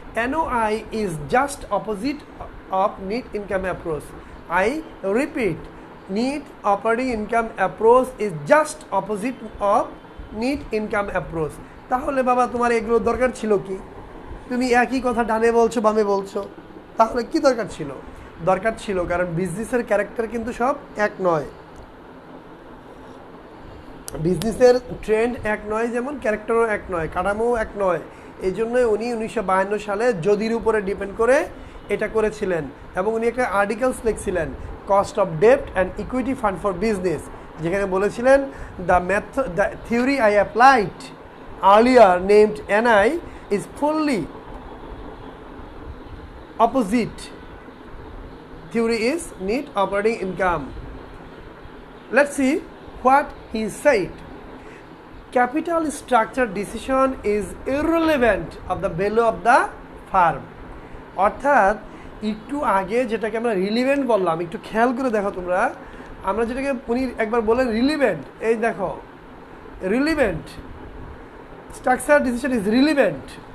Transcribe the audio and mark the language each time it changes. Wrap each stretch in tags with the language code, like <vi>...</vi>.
<en>NOI is just opposite of net income approach. I repeat, net operating income approach is just opposite of net income approach.</en> <bn>তাহলে বাবা তোমার এগুলো দরকার ছিল কি? তুমি একই কথা ডানে বলছো বামে বলছো, তাহলে কি দরকার ছিল? দরকার ছিল কারণ বিজনেসের ক্যারেক্টার কিন্তু সব এক নয়, বিজনেসের ট্রেন্ড এক নয়, যেমন ক্যারেক্টারও এক নয়, কাঠামোও এক নয়। এই জন্যই উনি 1952 সালে যদির উপরে ডিপেন্ড করে এটা করেছিলেন এবং উনি একটা articles লিখছিলেন cost of ডেপ্ট and equity fund for business, যেখানে বলেছিলেন</bn> <en>The theory I applied earlier named NI is fully opposite theory is net operating income. Let's see what he said. Capital structure decision is irrelevant of the value of the firm.</en> <bn>অর্থাৎ একটু আগে যেটাকে আমরা relevant বললাম, একটু খেয়াল করে দেখো তোমরা, আমরা যেটাকে উনি একবার বলেন রিলিভেন্ট, এই দেখো relevant,</bn> <en>Structure decision is relevant.</en>